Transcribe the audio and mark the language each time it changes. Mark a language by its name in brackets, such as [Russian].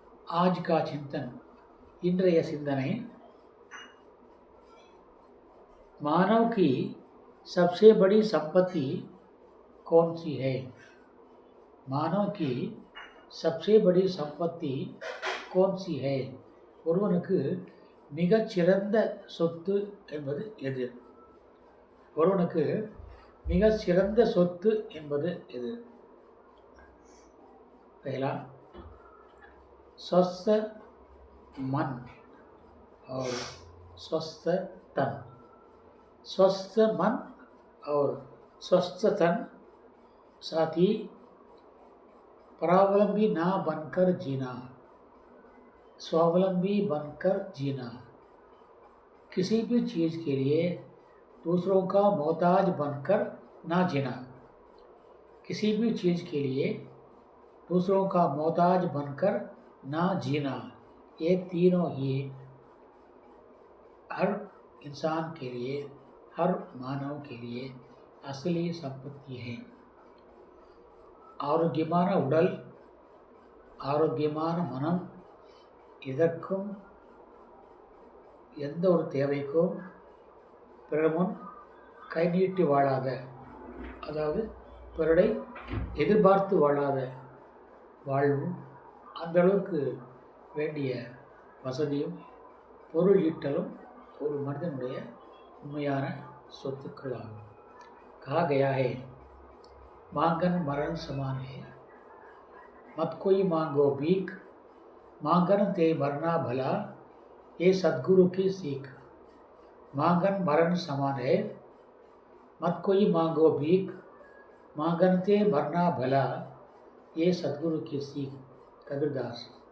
[Hindi] आज का चिंतन, इंद्रिय सिंधने, मानव की सबसे बड़ी संपत्ति कौन सी है? मानव की सबसे बड़ी संपत्ति कौन सी है? [Tamil] ஒருவனுக்கு மிகச்சிறந்த சொத்து என்பது எது? ஒருவனுக்கு மிகச்சிறந்த சொத்து என்பது எது? [Hindi] पहला स्वस्थ मन और स्वस्थ तन। स्वस्थ मन और स्वस्थ तन, साथ ही परावलंबी ना बनकर जीना, स्वावलंबी बनकर जीना। किसी भी चीज़ के लिए दूसरों का मोहताज बनकर ना जीना। किसी भी चीज़ के लिए दूसरों का मोहताज बनकर ना जीना। ये तीनों ही हर इंसान के लिए, हर मानव के लिए असली संपत्ति है। [Tamil] ஆரோக்கியமான உடல், ஆரோக்கியமான மனம், இதற்கும் எந்த ஒரு தேவைக்கும் பிறர் முன் கை நீட்டி வாழாத, அதாவது பிறரை எதிர்பார்த்து வாழாத வாழ்வும், அந்த அளவுக்கு வேண்டிய வசதியும் பொருள் ஈட்டலும் ஒரு மனிதனுடைய உண்மையான சொத்துக்கள் ஆகும்। [Hindi] कहा गया है, मांगन मरण समान है, मत कोई मांगो भीख, मांगन ते मरना भला, ये सद्गुरु की सीख। मांगन मरण समान है, मत कोई मांगो भीख, मांगन ते मरना भला, ये सद्गुरु की सीख। कबीरदास।